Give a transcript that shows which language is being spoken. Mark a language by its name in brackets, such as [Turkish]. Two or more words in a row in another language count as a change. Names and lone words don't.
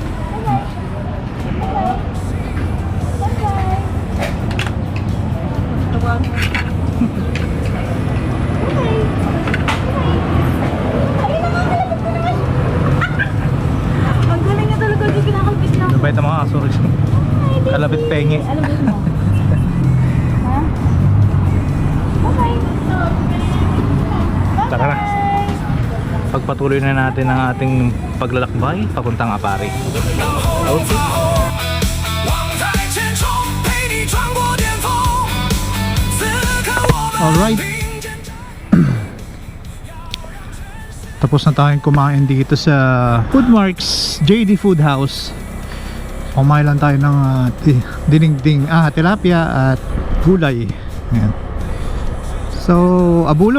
[Filipino] Ang galing niya talaga yung kinakalpit niya. Ano ba itong mga aso? Kalapit pengi. Alam mo? Ha? Okay. Tara na. Pagpatuloy na natin ang ating paglalakbay papuntang Apari. Okay. [Chinese] 望在前冲，陪你穿过巅峰。此刻我们 Alright. 并肩。 [Filipino] Tapos na tayong kumain dito sa Foodmarks JD Food House. Kumain lang tayo ng tilapia at gulay. Ayan. So, Abulog.